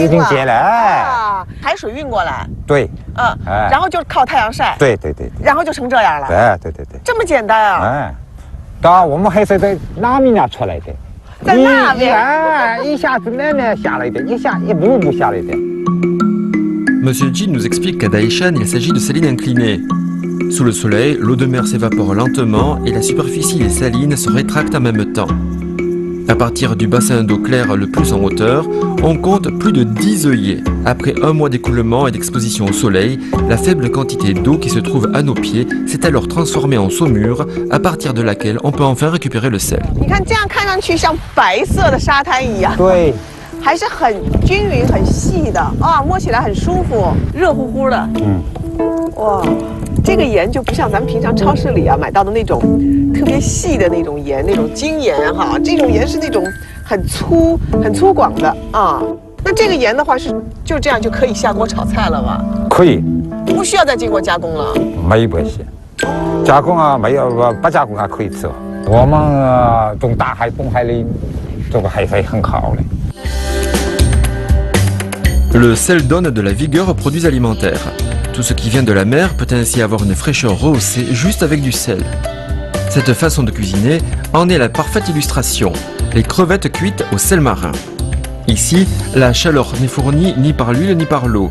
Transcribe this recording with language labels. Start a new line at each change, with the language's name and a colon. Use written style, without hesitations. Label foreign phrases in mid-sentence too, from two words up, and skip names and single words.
Chinese: 已经结了。哎，啊，海水运过来，对，嗯，哎然后就靠太阳晒，对对对，然后就成这样了，哎，对对对，这么简单啊？哎，当然我们还是在那面出来的，在那边哎，一下子那下来的，一步步下来的。
French: Monsieur Jin nous explique qu'à Daishan, il s'agit de salines inclinées. Sous le soleil, l'eau de mer s'évapore lentement et la superficie des salines se rétracte en même temps. À partir du bassin d'eau claire le plus en hauteur, on compte plus de 10 œillets. Après un mois d'écoulement et d'exposition au soleil, la faible quantité d'eau qui se trouve à nos pieds s'est alors transformée en saumure, à partir de laquelle on peut enfin récupérer le sel.
Chinese: 你看这样看上去像白色的沙滩一样，对，还是很均匀、很细的啊，摸起来很舒服，热乎乎的。嗯，哇，这个盐就不像咱们平常超市里啊买到的那种特别细的那种盐，那种精盐哈，这种盐是那种很粗犷的啊。那这个盐的话是就这样就可以下锅炒菜了吗？可以，不需要再经过加工了。没关系，加工啊没有不加工啊可以吃。我们从大海东海里这个海水很好的。
French: Le sel donne de la vigueur aux produits alimentaires. Tout ce qui vient de la mer peut ainsi avoir une fraîcheur rehaussée juste avec du sel. Cette façon de cuisiner en est la parfaite illustration. Les crevettes cuites au sel marin. Ici, la chaleur n'est fournie ni par l'huile ni par l'eau.